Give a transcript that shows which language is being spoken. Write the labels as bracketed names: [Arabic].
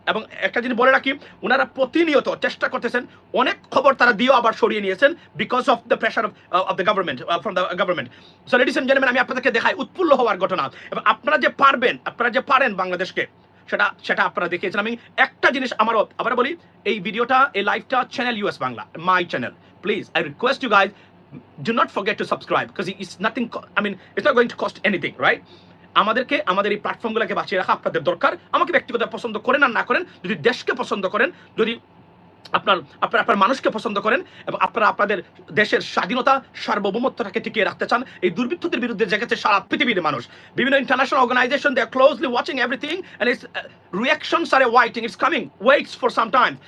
[Bangla] এবং একটা জিনিস বলে রাখি, ওনারা প্রতিনিয়ত চেষ্টা করতেছেন, অনেক খবর তারা দিয়েও আবার সরিয়ে নিয়েছেন [English] because of the pressure of the government, [Bangla] from the government. So ladies and gentleman, আমি আপনাদেরকে দেখাই উৎফুল্ল হওয়ার ঘটনা। এবং আপনারা যে পারেন বাংলাদেশকে সেটা সেটা আপনারা দেখিয়েছেন। আমি একটা জিনিস আবার বলি, এই ভিডিওটা, এই লাইভটা channel US Bangla, my channel. [English] Please I request you guys, do not forget to subscribe because it's nothing, I mean it's not going to cost anything, right? [Bangla] আমাদেরকে আমাদের এই প্ল্যাটফর্মগুলোকে বাঁচিয়ে রাখা আপনাদের দরকার। আমাকে ব্যক্তিগত পছন্দ করেন আর না করেন, যদি দেশকে পছন্দ করেন, যদি আপনার মানুষকে পছন্দ করেন এবং আপনারা আপনাদের দেশের স্বাধীনতা সার্বভৌমত্বটাকে টিকিয়ে রাখতে চান, এই দুর্বৃত্তদের বিরুদ্ধে জেগেছে সারা পৃথিবীর মানুষ। [English] বিভিন্ন international organization, they are closely watching everything and its reactions are waiting, it's coming, waits for some time.